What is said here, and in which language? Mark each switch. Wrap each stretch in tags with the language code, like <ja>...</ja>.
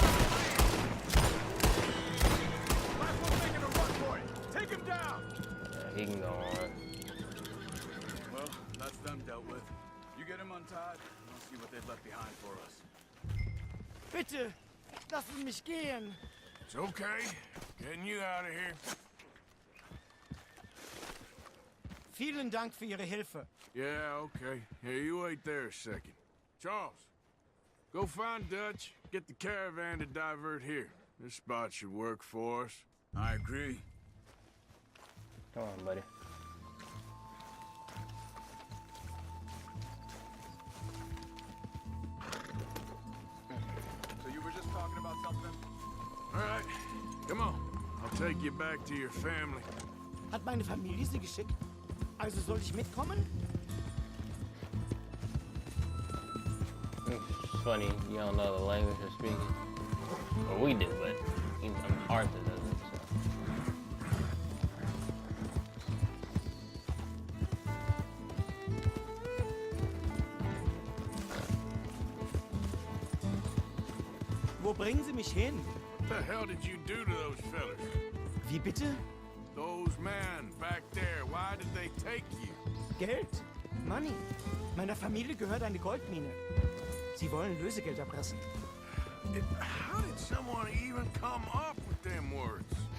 <en>Last one's making a run for it. Take him down. Yeah, he can go on. Well, that's them dealt with. You get him untied, and we'll see what they've left behind for us.</en> <de>Bitte, lassen mich gehen.</de> <en>It's okay. Getting you out of here.</en> <de>Vielen Dank für Ihre Hilfe.</de> <en>Yeah, okay. Here, you wait there a second. Charles, go find Dutch. Get the caravan to divert here. This spot should work for us. I agree. Come on, buddy. So you were just talking about something? All right, come on. I'll take you back to your family.</en> <de>Hat meine Familie Sie geschickt? Also soll ich mitkommen?</de> <en>It's funny, you don't know the language they're speaking. Well, we do, but Arthur doesn't, so.</en> <de>Wo bringen Sie mich hin?</de> <en>What the hell did you do to those fellas?</en> <de>Wie bitte?</de> <en>Those men back there, why did they take you?</en> <de>Geld? Money? Meiner Familie gehört eine Goldmine. Sie wollen Lösegeld erpressen.</de> <en>How did someone even come up with them words?</en>